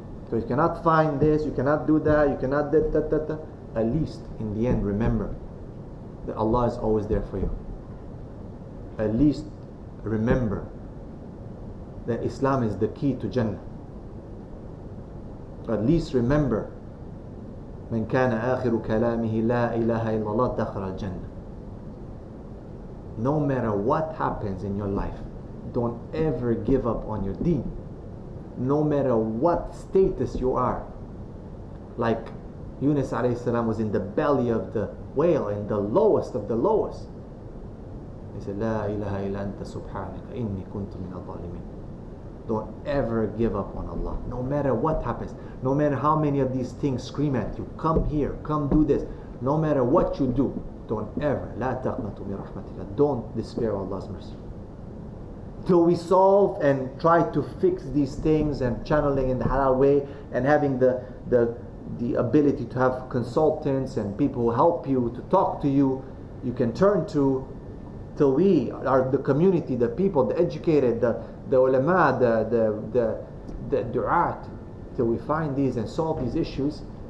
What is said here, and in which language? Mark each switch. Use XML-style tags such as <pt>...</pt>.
<en>So you cannot find this, you cannot do that, you cannot that. At least in the end, remember that Allah is always there for you. At least remember that Islam is the key to Jannah. At least remember,</en> <ar>من كان آخر كلامه لا إله إلا الله دخل الجنة.</ar> <en>No matter what happens in your life, don't ever give up on your deen. No matter what status you are. Like Yunus alayhi salam was in the belly of the whale, in the lowest of the lowest. He said,</en> <ar>لا إله إلا أنت سبحانك إني كنت من الظالمين.</ar> <en>Don't ever give up on Allah. No matter what happens, no matter how many of these things scream at you, come here, come do this. No matter what you do, don't ever,</en> <ar>لا تقنطوا من رحمة الله.</ar> <en>Don't despair of Allah's mercy. Till we solve and try to fix these things and channeling in the halal way and having the ability to have consultants and people who help you, to talk to you, you can turn to, till we are the community, the people, the educated, the ulama, the du'at, till we find these and solve these issues.</en>